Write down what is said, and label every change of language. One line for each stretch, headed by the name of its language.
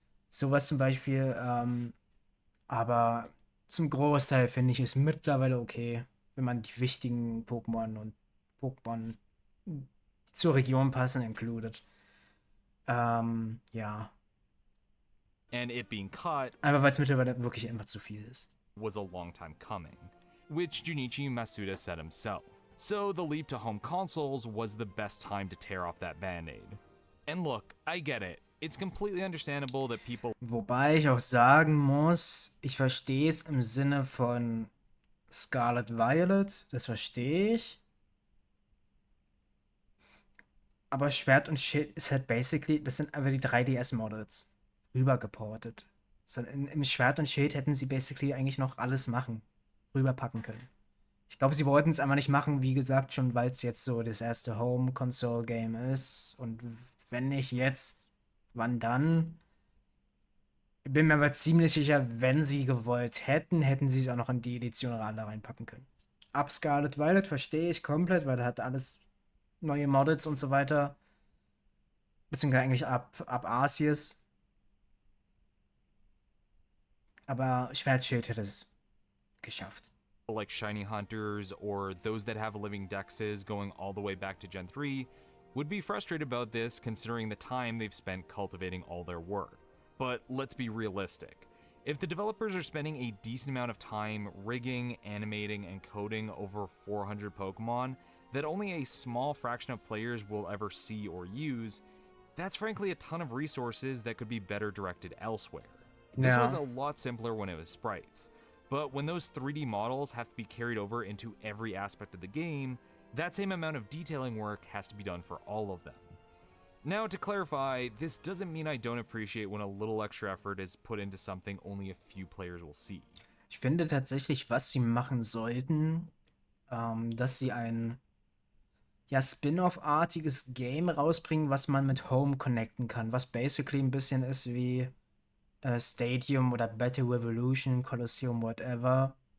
German: Sowas zum Beispiel. Aber zum Großteil finde ich es mittlerweile okay, wenn man die wichtigen Pokémon und Pokémon, die zur Region passen, included. Ja.
English: And it being cut
German: Einfach weil es mittlerweile wirklich einfach zu viel ist.
English: was a long time coming, which Junichi Masuda said himself. So the leap to home consoles was the best time to tear off that band-aid. And look, I get it. It's completely understandable that people
German: Wobei ich auch sagen muss, ich verstehe es im Sinne von Scarlet Violet, das verstehe ich. Aber Schwert und Schild ist halt basically, das sind einfach die 3DS-Models rübergeportet. Im Schwert und Schild hätten sie basically eigentlich noch alles machen, rüberpacken können. Ich glaube, sie wollten es einfach nicht machen, wie gesagt, schon weil es jetzt so das erste Home-Console-Game ist. Und wenn nicht jetzt, wann dann? Ich bin mir aber ziemlich sicher, wenn sie gewollt hätten, hätten sie es auch noch in die Edition alle reinpacken können. Ab Scarlet Violet verstehe ich komplett, weil da hat alles neue Models und so weiter. Beziehungsweise eigentlich ab Arceus. Aber Schwertschild hätte es geschafft.
English: like shiny hunters or those that have living dexes going all the way back to Gen 3 would be frustrated about this considering the time they've spent cultivating all their work. But let's be realistic. If the developers are spending a decent amount of time rigging, animating, and coding over 400 Pokemon that only a small fraction of players will ever see or use, that's frankly a ton of resources that could be better directed elsewhere. This was a lot simpler when it was sprites, but when those 3D models have to be carried over into every aspect of the game, that same amount of detailing work has to be done for all of them. Now, to clarify, this doesn't mean I don't appreciate when a little extra effort is put into something only a few players will see.
German: Ich finde tatsächlich, was sie machen sollten, dass sie ein ja, Spin-off-artiges Game rausbringen, was man mit Home connecten kann, was basically ein bisschen ist wie Stadium oder Battle Revolution, Colosseum, whatever.